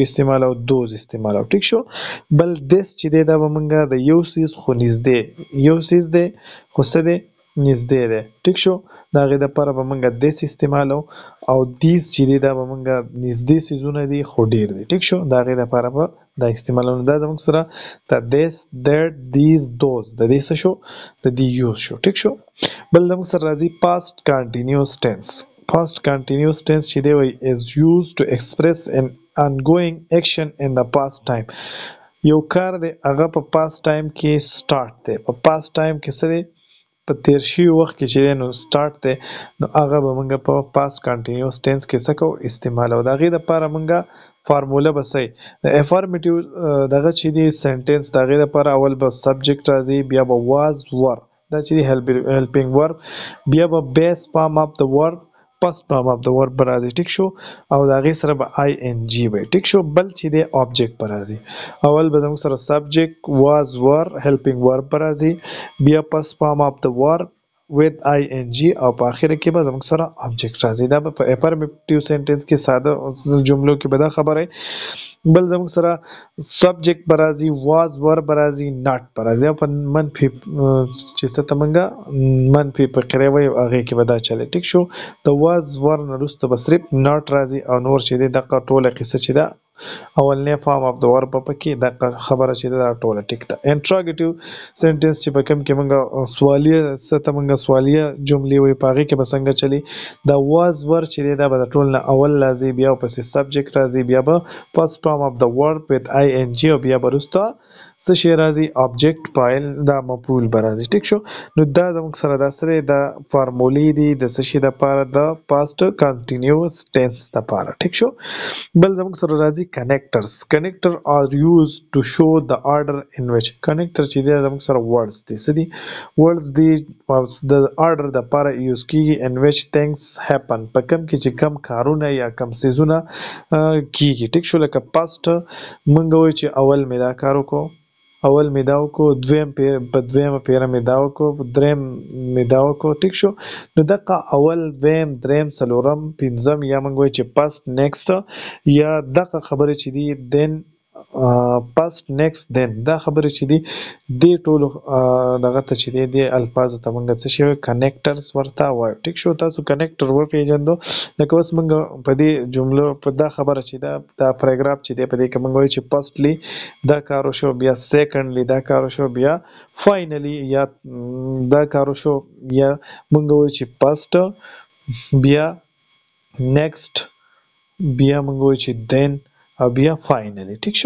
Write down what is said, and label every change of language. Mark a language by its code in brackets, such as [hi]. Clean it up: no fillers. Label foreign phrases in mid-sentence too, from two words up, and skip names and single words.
[ps] استعمالو those استعمالو ټیک شو بل this چې دی دا به مونږ د یو څیز خو نږدې یو څیز دی خو څه دی نږدې دی ټیک شو د هغې دپاره به مونږ this استعمالو او these چې دی دا به مونږ نږدې څیزونه دي خو ډیر دي ټیک شو د هغې دپاره به دا استعمالو دا زموږ سره د [en] this that these those [ps] د دې څه شو د دې یوز شو ټیک شو بل زموږ سره راځي [en] past continuous tense past continuous tense [ps] چې دی وایي [en] is used to express an ongoing action in the past time [ps] یو کار دی هغه په [en] past time [ps] کې start دی په [en] past time [ps] کې څه دی په تیر شوي وخت کې چې دی نو start دی نو هغه به موږ په [en] past continuous tense [ps] کې څه کوو استعمالو د هغې دپاره موږ فارموله به څه د افرمیټیو دغه چې دی سنټنس د هغې دپاره اول به سبجیکټ راځي بیا به [en] was were [ps] دا چې دی [en] helping verb [ps] بیا به [en] base form of the verb past form of the verb [ps] راځي ټیک شو او د هغې سره به ing وي ټیک شو بل چې دی object به راځي اول به زموږ سره [en] subject was were helping verb [ps] راځي بیا [en] past form of the verb with ing [ps] او په اخر کې به زموږ سره object راځي دا به په [en] affirmative sentence [ps] کې ساده جملو کې به دا خبره بل زموږ سره سبجیکټ به راځي [en] was were [ps] به راځي not به راځي او په منفي چې څه ته موږ منفي فقرې وایو هغې کې به دا چلی ټیک شو د [en] was were [ps] نه وروسته به صرف not راځي او نور چې دی دغه ټوله قصه چې ده اولنی فارم اف د ورب په کې دغه خبره چې ده دا ټوله ټیک ده [en] interrogative sentence [ps] چې په کوم کې موږ سوالیه څه ته موږ سوالیه جملې وایو په هغې کې به څنګه چلی د [en] was were [ps] چې دی دا به د ټول نه اول راځي بیا پسې سبجیکټ راځي بیا به [en] first form of the verb with ing [ps] او بیا به وروسته څه شی راځي object فاعل دا مفعول به راځي ټیک شو نو دا زموږ سره دا سره د فارمولې دي د څه شي لپاره د [en] past continuous tense [ps] لپاره ټیک شو بل زموږ سره راځي [en] connector are used to show the order in which connector [ps] چې دی زموږ سره words دي څه دي words دي د order د لپاره یوز کیږي [en] in which things happen [ps] په کوم کې چې کم کارونه یا کم سيزونه کیږي ټیک شو لکه past مونږ وایو چې اول مې دا کار وکړو اول مې دا وکړو دویم په دویمه پیره مې دا وکړو دریم مې دا وکړو ټیک شو نو دغه اول دویم دریم څلورم پنځم یا موږ وایو چې [en] past next [ps] یا دغه خبره چې دي [en] then past next then [ps] دا خبره چې دي د ټولو دغه ته چې دي د الفاظ ته موږ څه شي کنیکټرز ورته وایو ټیک شو تاسو کنیکټر و پیژندو لکه اوس موږ په دې جملو په دا خبره چې دا پاراګراف چې دی په دې کې موږ وایو چې firstly دا کارو شو بیا secondly دا کارو شو بیا finally یا دا کارو شو یا موږ وایو چې past بیا next بیا موږ وایو چې then او بیا فاینلی ټیک شو